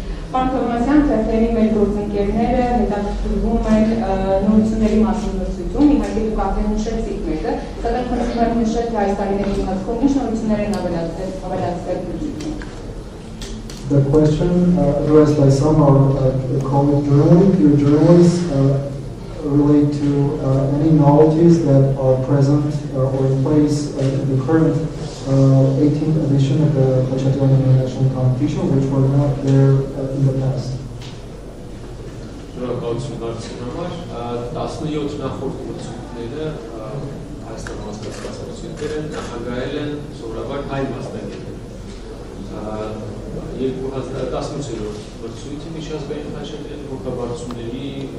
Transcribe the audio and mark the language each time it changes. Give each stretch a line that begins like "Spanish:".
Armenian: Պարոն Թերթերի մեր գործընկերները հետաքրքրվում են նորությունների մասին մրցույթում, իհարկե դուք արդեն նշեցիք մեկը, սակայն խնդրում եմ նշել, թե այս տարիների ընթացքում ինչ նորություններ են ավելացել մրցույթում։
English: The question addressed by some are called journalists relate to any novelties that are present or in place in the current 18th edition of the Khachaturian International Competition, which were not there in the past.
Armenian: Շնորհակալություն հարցին համար 17 նախորդ մրցույթները Հայաստանում անցկացված մրցույթներ են, նախագահել են սովորաբար հայ մասնակիցներ։ 2018-րդ մրցույթի միջազգային Խաչատրյանի հոգաբարձությունների